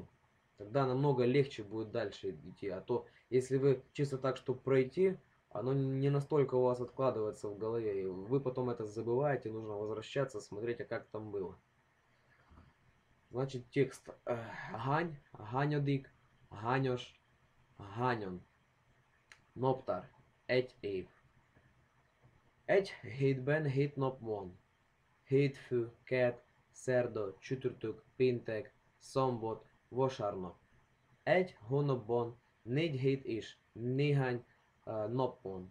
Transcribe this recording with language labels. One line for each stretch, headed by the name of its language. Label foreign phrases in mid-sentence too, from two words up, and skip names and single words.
Russian: Тогда намного легче будет дальше идти. А то, если вы чисто так, чтобы пройти, оно не настолько у вас откладывается в голове. И вы потом это забываете, нужно возвращаться, смотреть, а как там было. Значит, текст. Гань, ганьодик, ганьош, ганьон.
Hungarian: Nopptar, egy év. Egy hétben 7 nap van. Hétfő, kedd, szerda, csütörtök, péntek, szombat, vasárnap. Egy hónapban 4 hét és néhány nap van.